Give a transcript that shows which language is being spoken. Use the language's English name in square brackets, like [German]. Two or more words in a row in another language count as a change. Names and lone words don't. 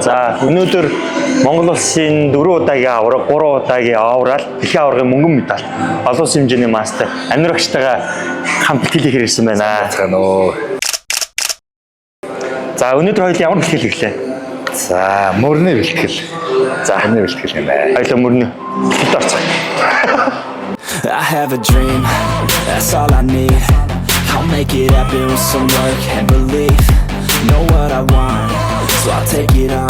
[Mongolian] За, өнөөдөр Монгол улсын 4 удаагийн авраг, 3 удаагийн аврал, дэлхийн аврагын мөнгөн медаль, олон улсын хэмжээний мастер Анир багштайгаа хамт бэлтгэл хийсэн байна. За, өнөөдөр хоёул ямар бэлтгэл хийлээ? За, мөрний бэлтгэл. За, мөрний бэлтгэл юм байна. хоёул мөрний бэлтгэл орцгоо. [English] I have a dream, that's all I need. I'll make it happen with some work and belief. Know what I want, so I'll take it on.